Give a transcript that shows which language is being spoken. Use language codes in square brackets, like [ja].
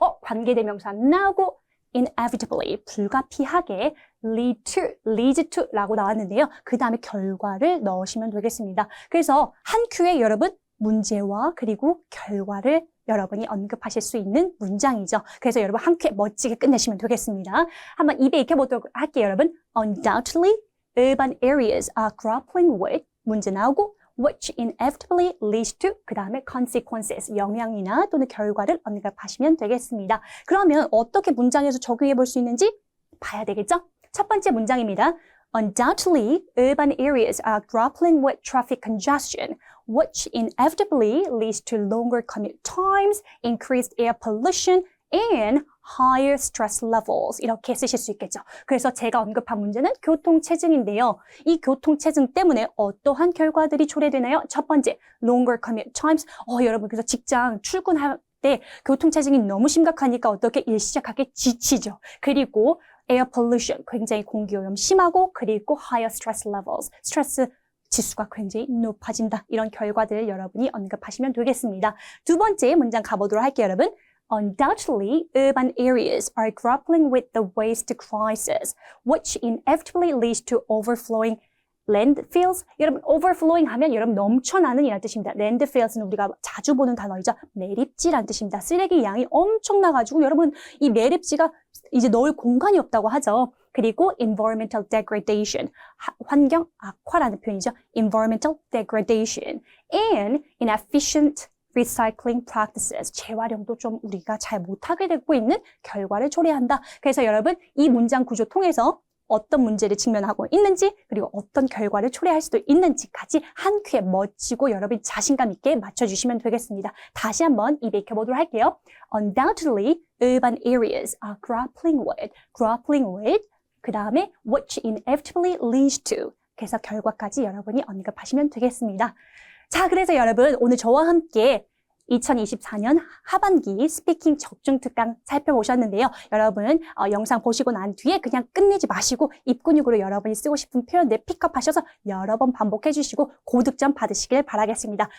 [ko] 관계대명사 나오고 [en] inevitably, [ko] 불가피하게 [en] leads to [ko] 라고 나왔는데요. 그 다음에 결과를 넣으시면 되겠습니다. 그래서 한 큐에 여러분 문제와 그리고 결과를 여러분이 언급하실 수 있는 문장이죠. 그래서 여러분 한 큐에 멋지게 끝내시면 되겠습니다. 한번 입에 익혀보도록 할게요, 여러분. [en] Undoubtedly, urban areas are grappling with [ko] 문제 나오고 [en] which inevitably leads to [ko] 그 다음에 [en] consequences, [ko] 영향이나 또는 결과를 언급하시면 되겠습니다. 그러면 어떻게 문장에서 적용해 볼 수 있는지 봐야 되겠죠? 첫 번째 문장입니다. [en] Undoubtedly, urban areas are grappling with traffic congestion, which inevitably leads to longer commute times, increased air pollution, and higher stress levels. [ko] 이렇게 쓰실 수 있겠죠. 그래서 제가 언급한 문제는 교통체증인데요. 이 교통체증 때문에 어떠한 결과들이 초래되나요? [en] 첫 번째, longer commute times. [ko] 여러분, 그래서 직장 출근할 때 교통체증이 너무 심각하니까 어떻게 일 시작하기 지치죠. 그리고 [en] air pollution, [ko] 굉장히 공기오염 심하고 그리고 [en] higher stress levels, [ko] 스트레스 지수가 굉장히 높아진다. 이런 결과들 여러분이 언급하시면 되겠습니다. 두 번째 문장 가보도록 할게요, 여러분. [en] Undoubtedly, urban areas are grappling with the waste crisis, which inevitably leads to overflowing landfills. [ko] 여러분, overflowing 하면 여러분 넘쳐나는 이란 뜻입니다. landfills는 우리가 자주 보는 단어이죠. 매립지란 뜻입니다. 쓰레기 양이 엄청나가지고 여러분 이 매립지가 이제 넣을 공간이 없다고 하죠. 그리고 [en] environmental degradation, [ko] 환경 악화라는 표현이죠. [en] environmental degradation and inefficient recycling practices, [ko] 재활용도 좀 우리가 잘 못하게 되고 있는 결과를 초래한다. 그래서 여러분 이 문장 구조 통해서 어떤 문제를 직면하고 있는지 그리고 어떤 결과를 초래할 수도 있는지까지 한 큐에 멋지고 여러분 자신감 있게 맞춰주시면 되겠습니다. 다시 한번 입에 익혀보도록 할게요. [en] Undoubtedly, urban areas are grappling with [ko] 그 다음에 [en] which inevitably leads to [ko] 그래서 결과까지 여러분이 언급하시면 되겠습니다. 자, 그래서 여러분 오늘 저와 함께 2024년 하반기 스피킹 적중 특강 살펴보셨는데요. 여러분 영상 보시고 난 뒤에 그냥 끝내지 마시고 입근육으로 여러분이 쓰고 싶은 표현들 픽업하셔서 여러 번 반복해 주시고 고득점 받으시길 바라겠습니다.